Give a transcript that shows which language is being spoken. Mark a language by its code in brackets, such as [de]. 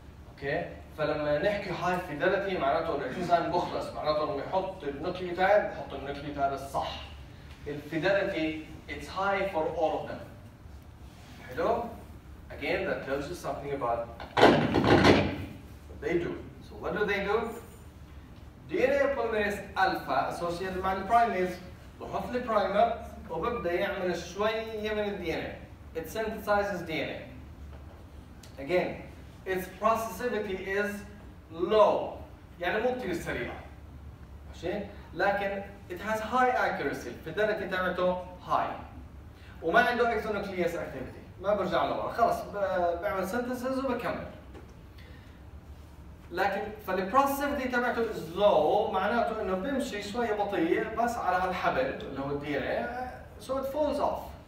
[ar] اوكي؟ فلما نحكي هاي فيداليتي معناته الانزيم بخلص، معناته لما يحط النوكليوتايد بحط النوكليوتايد الصح. الفيداليتي [en] it's high for all of them. [ar] حلو؟ [en] Again that tells you something about what they do. So what do they do? [ar] DNA polymerase alpha associated مع البرايميز بحط البرايمر وببدا يعمل شويه من الدي ان اي. [en] It synthesizes DNA. Again, its processivity is low. [ar] يعني مو كثير سريع. ماشي؟ لكن [en] it has high accuracy. [ar] الفيداليتي تبعته high. وما عنده exonuclease activity. ما برجع لورا، خلص بعمل synthesis وبكمل. لكن فالبروسيسيفيتي تبعته is low معناته انه بيمشي شويه بطيء بس على هالحبل اللي هو الدي ان اي [en] so it falls off.